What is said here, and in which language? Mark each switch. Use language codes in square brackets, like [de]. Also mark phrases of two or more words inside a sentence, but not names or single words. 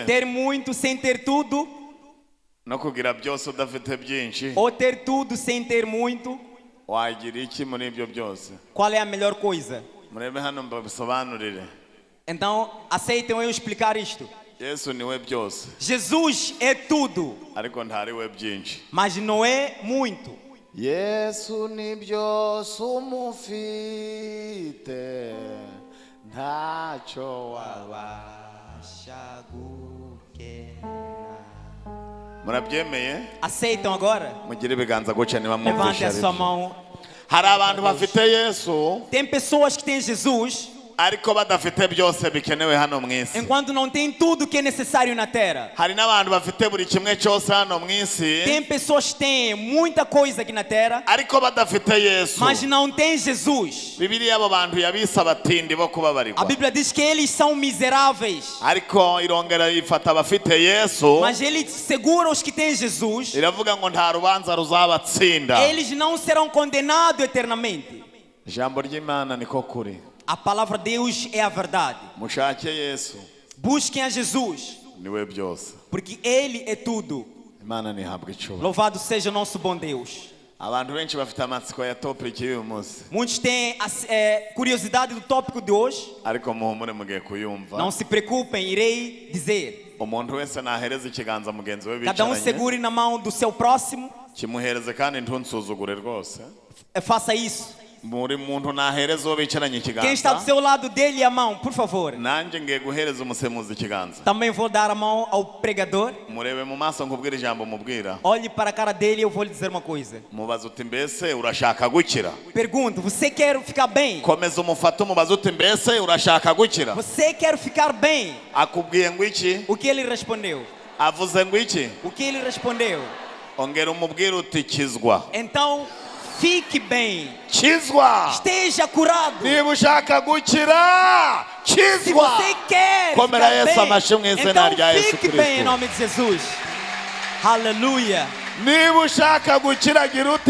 [pt] Ter muito sem ter tudo? [rw] no kugira byose udafite byinshi, [pt] Ou ter tudo sem ter muito? [rw] wagira iki muri ibyo byose? [pt] Qual é a melhor coisa? [rw] Murebe hano mbabisobanurire. [pt] Então aceitem eu explicar isto. [rw] Yesu niwe byose, [pt] Jesus é tudo, [rw] ariko ntari we byinshi. [pt] mas não é muito. [rw] Yesu ni byose umufite ntacyo murabyemeye? [pt] Aceitam agora? [rw] Mugire ibiganza gutya niba [pt] Levante [rw] mwumvisha [pt] a [rw] ari [pt] sua [rw] byo. [pt] mão. [rw] Hari abantu bafite Yesu [pt] Tem pessoas que têm Jesus, [rw] ariko badafite byose bikenewe hano mu isi. [pt] enquanto não tem tudo que é necessário na terra. [rw] Hari n'abantu bafite buri kimwe cyose hano mu isi [pt] Tem pessoas que têm muita coisa aqui na terra, [rw] ariko badafite Yesu. [pt] mas não tem Jesus. [rw] Bibiliya abo bantu yabise abatindi bo [pt] A [rw] kubabarirwa, [pt] Bíblia diz que eles são miseráveis, [rw] ariko irongera ifata abafite Yesu [pt] mas ele segura os que têm Jesus. [rw] iravuga ngo nta rubanza ruzabatsinda. [pt] Eles não serão condenados eternamente. [rw] Ijambo ry'Imana niko kuri. [pt] A palavra de Deus é a verdade. [rw] Mushake Yesu [pt] Busquem a Jesus, [rw] niwe byose. [pt] porque Ele é tudo. [rw] Imana nihabwe icyubahiro. [pt] Louvado seja o nosso bom Deus. [rw] Abantu benshi bafite amatsiko ya topic y'uyu munsi, [pt] Muitos têm curiosidade do tópico de hoje. [rw] ariko muhumure mugiye kuyumva. [pt] Não se preocupem, irei dizer. [rw] Umuntu wese nahereza ikiganza mugenzi we [pt] Cada um [rw] bicaranye, [pt] segure na mão do seu próximo. [rw] kimuhereze kandi ntunsuzugure rwose. [pt] Faça isso. [rw] Buri muntu nahereza uwo bicaranye [pt] Quem está do [rw] ikiganza. [pt] seu lado, dê-lhe a mão, por favor. [rw] Nanjye ngiye guhereza umusemuzi ikiganza. [pt] Também vou dar a mão ao pregador. [rw] Murebe mu maso nkubwira ijambo mubwira. [pt] Olhe para a cara dele e eu vou lhe dizer uma coisa. [rw] Mubaza uti mbese urashaka gukira? [pt] Pergunto, você quer ficar bem? [rw] Komeza umufata umubaza uti mbese urashaka gukira? [pt] Você quer ficar bem? [rw] Akubwiye ngo iki? [pt] O que ele respondeu? [rw] Avuze ngo iki? [pt] O que ele respondeu? [rw] Ongera umubwira uti kizwa. [pt] Então, fique bem. [rw] Kizwa. [pt] Esteja curado. [rw] Niba ushaka gukira, [pt] Se [rw] kizwa. [pt] você quer [rw] Komera [pt] ficar [rw] Yesu [pt] bem, [rw] amashyi mu izina [pt] então [rw] rya Yesu [pt] fique bem em [rw] Kristo. [pt] nome de Jesus. Aleluia. [rw] Niba ushaka gukira gira ute?